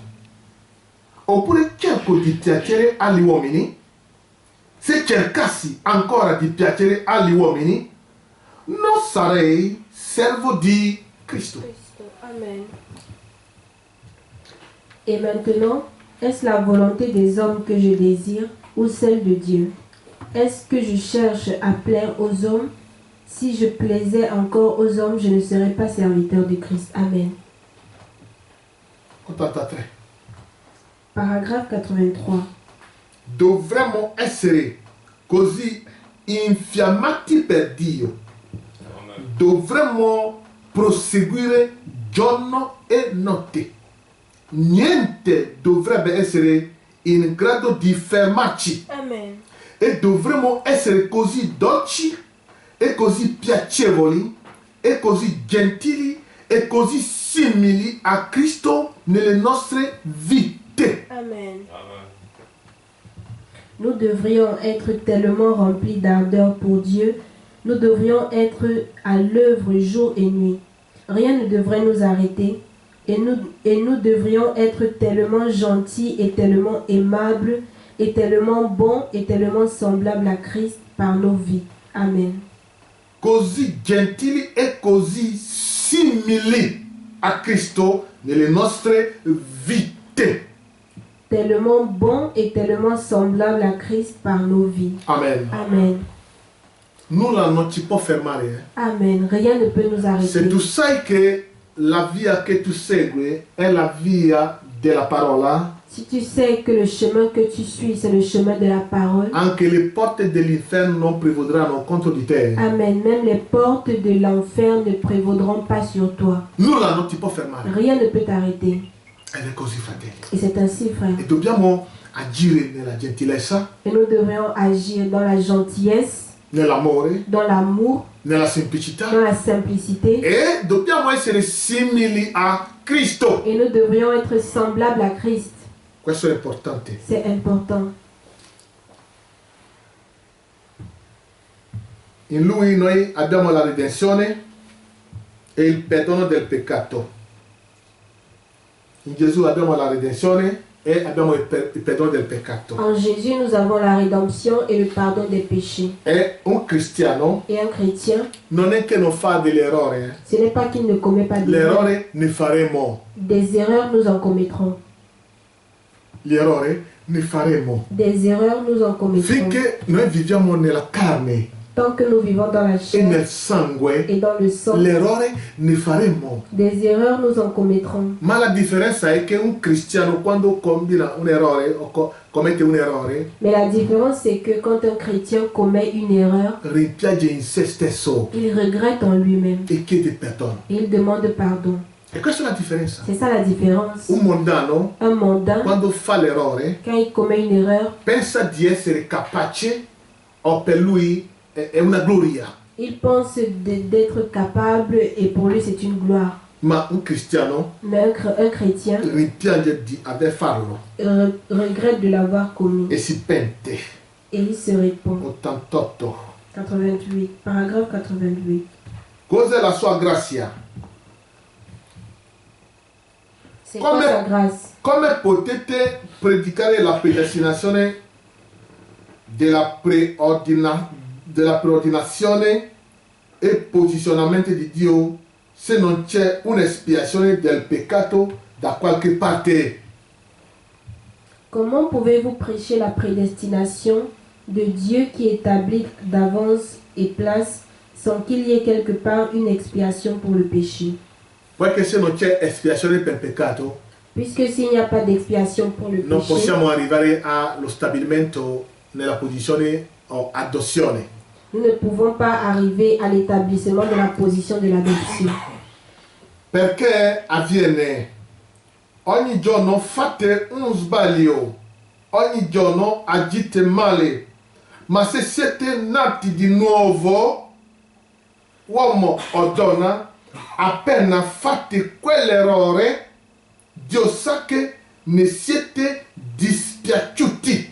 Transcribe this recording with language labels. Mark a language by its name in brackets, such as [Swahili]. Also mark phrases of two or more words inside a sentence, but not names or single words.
[Italian] Oppure cerco di piacere agli uomini? Se cercassi ancora di piacere agli uomini, non sarei servo di Cristo. Amen. [French] Et maintenant, est-ce la volonté des hommes que je désire ou celle de Dieu? Est-ce que je cherche à plaire aux hommes? Si je plaisais encore aux hommes, je ne serais pas serviteur de Christ. Amen. 83. Paragraphe 83. [Italian] Dovremmo essere così infiammati per Dio. Dovremmo proseguire giorno e notte. Niente dovrebbe essere in grado di fermarci. Amen. E dovremmo essere così dolci e così piacevoli e così gentili e così simili a Cristo nelle nostre vite. Amen. [French] Nous devrions être tellement remplis d'ardeur pour Dieu. Nous devrions être à l'œuvre jour et nuit. Rien ne devrait nous arrêter. Et nous devrions être tellement gentils et tellement aimables et tellement bons et tellement semblables à Christ par nos vies. Amen. [Italian] Così gentili e così simili a Cristo nelle nostre vite. [French] Tellement bons et tellement semblables à Christ par nos vies. Amen. Amen. [Italian] Nulla non ci può fermare. Amen. [French] Rien ne peut nous arrêter. [Italian] Se tu sai che la via che tu segui è la via della parola, [French] Si tu sais que le chemin que tu suis, c'est le chemin de la parole, [Italian] anche le porte dell'inferno non prevaudranno contro di te. Amen. [French] Même les portes de l'enfer ne prévaudront pas sur toi. [Italian] Nulla non ti può fermare. [French] Rien ne peut t'arrêter. [Italian] Ed è così, fratelli. [French] Et c'est ainsi, frère. [Italian] E dobbiamo agire nella gentilezza, [French] Et nous devrions agir dans la gentillesse, [Italian] nell'amore, [French] dans l'amour, [Italian] nella [French] dans [Italian] semplicità [French] la simplicité. [Italian] e dobbiamo essere simili a Cristo. [French] Et nous devrions être semblables à Christ. [Italian] Questo è importante. [French] C'est important. [Italian] In Lui noi abbiamo la redenzione e il perdono del peccato. In Gesù abbiamo la redenzione e abbiamo il perdono del peccato. [French] En Jésus, nous avons la rédemption et le pardon des péchés. [Italian] E un cristiano [French] Et un chrétien, [Italian] non è che non fa degli errori. [French] ce n'est pas qu'il ne commet pas d'erreurs. [Italian] L'errore ne faremo. [French] Des erreurs, nous en commettrons. [Italian] Gli errori ne faremo. [French] Des erreurs, nous en commettrons. [Italian] Finché noi viviamo nella carne [French] Tant que nous vivons dans la [Italian] e [French] chair [Italian] nel sangue, [French] et dans le sang, [Italian] l'errore ne faremo. [French] des erreurs, nous en commettrons. [Italian] Ma la differenza è che un cristiano quando combina un errore o commette un errore, [French] Mais la différence, c'est que quand un chrétien commet une erreur, [Italian] rimpiange in se stesso [French] il regrette en lui-même [Italian] e chiede perdono. [French] et il demande pardon. [Italian] E questa è la differenza. [French] C'est ça la différence. [Italian] Un mondano, [French] Un mondain, [Italian] quando fa l'errore, [French] quand il commet une erreur, [Italian] pensa di essere capace o per lui è una gloria. [French] il pense d'être capable et pour lui c'est une gloire. [Italian] Ma un cristiano [French] Mais un chrétien [Italian] rimpiange di aver farlo [French] regrette de l'avoir commis [Italian] e si pente. [French] et il se répond. 88. 88, paragraphe 88. [Italian] Cos'è la sua grazia? [French] C'est quoi sa grâce? [Italian] Come potete predicare la predestinazione della preordinazione e posizionamento di Dio se non c'è un'espiazione del peccato da qualche parte? [French] Comment pouvez-vous prêcher la prédestination de Dieu qui établit d'avance et place sans qu'il y ait quelque part une expiation pour le péché. [Italian] Perché se non c'è espiazione per peccato, [French] Puisque s'il n'y a pas d'expiation pour le [Italian] non [French] péché, [Italian] possiamo arrivare allo stabilimento nella posizione o adozione. [French] nous ne pouvons pas arriver à l'établissement de la position de l'adoption. [Italian] Perché avviene? Ogni giorno fate un sbaglio, ogni giorno agite male, ma se siete nati di nuovo, uomo o donna, appena fate quell'errore, Dio sa che ne siete dispiaciuti.